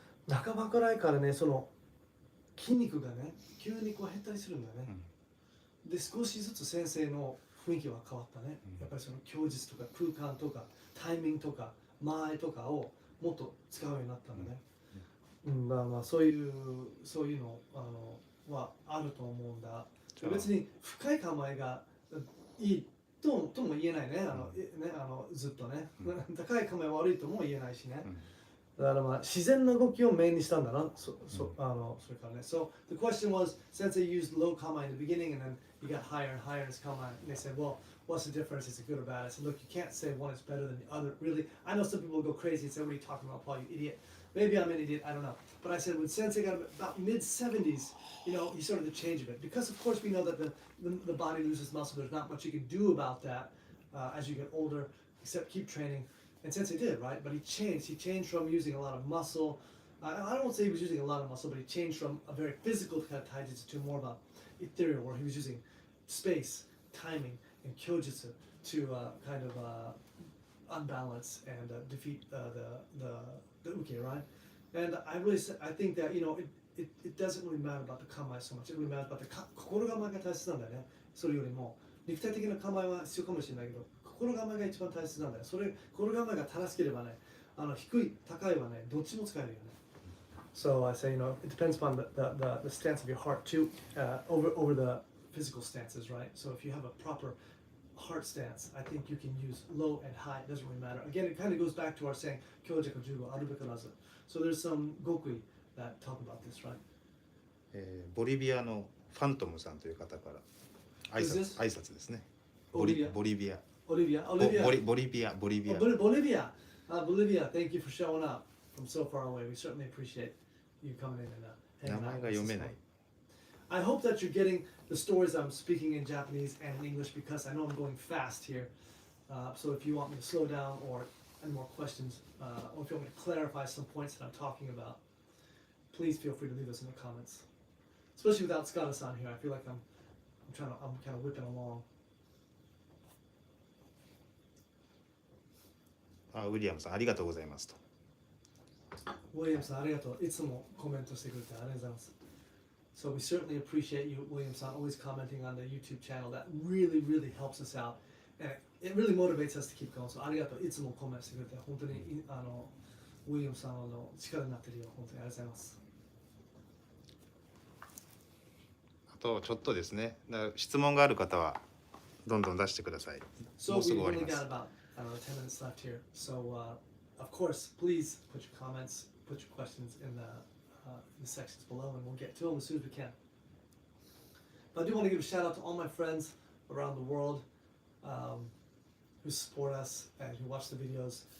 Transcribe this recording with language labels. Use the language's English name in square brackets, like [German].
[Japanese] 半ばくらいからね、その筋肉がね急にこう減ったりするんだね、で少しずつ先生の雰囲気は変わったね、やっぱりその供述とか空間とかタイミングとか間合いとかをもっと使うようになったんだね、まあそういうのはあると思うんだ。別に深い構えがいいとも言えないね、ずっとね、高い構えは悪いとも言えないしね、だからまあ自然な動きをメインにしたんだな。それからね。 [English] So the question was, Sensei used low kama in the beginning and then you got higher and higher in his kama, and they said, well, what's the difference? Is it good or bad? I said, look, you can't say one is better than the other. Really, I know some people go crazy and say, what are you talking about, Paul, you idiot? Maybe I'm an idiot, I don't know. But I said when Sensei got about mid-70s, he started to change a bit. Because of course we know that the body loses muscle. There's not much you can do about that as you get older, except keep training. And Sensei did, right? But he changed. He changed from using a lot of muscle. I don't say he was using a lot of muscle, but he changed from a very physical kind of taijutsu to more of a ethereal, where he was using space, timing, and kyojutsu to kind of unbalance and defeat the uke, right? And I think that it doesn't really matter about the kamae so much. It really matters about the kokorogama [Japanese] が大切なんだよね。それよりも肉体的な構えは必要かもしれないけど、心構えが一番大切なんだよ。心構えが正しければね、低い高いはね、どっちも使えるよね。 [English] So I say, it depends upon the stance of your heart too, over the physical stances, right? So if you have a proper heart stance, I think you can use low and high. It doesn't really matter. Again, it kind of goes back to our saying, Kyojaku Jugo, Arubekarazu. So there's some gokui that talk about this, right? [Japanese] ボリビアのファントムさんという方から挨拶ですね。ボリビア。Bolivia. [English] Bolivia, thank you for showing up from so far away. We certainly appreciate you coming in and hanging out with us. I hope that you're getting the stories I'm speaking in Japanese and in English, because I know I'm going fast here. So if you want me to slow down or any more questions, or if you want me to clarify some points that I'm talking about, please feel free to leave us in the comments. Especially without Scott-san here, I feel like I'm kind of whipping along. [Japanese] ウィリアムさんありがとうございますと。ウィリアムさんありがとう。いつもコメントしてくれてありがとうございます。 [English] So we certainly appreciate you, William-san, always commenting on the YouTube channel. That really, really helps us out. And it really motivates us to keep going. [Japanese] So ありがとう。いつもコメントしてくれて本当にウィリアムさんの力になってるよ。本当にありがとうございます。あとちょっとですね。質問がある方はどんどん出してください。もうすぐ終わります。 [English] 10 minutes left here. So, of course, please put your comments, put your questions in the sections below, and we'll get to them as soon as we can. But I do want to give a shout out to all my friends around the world who support us and who watch the videos.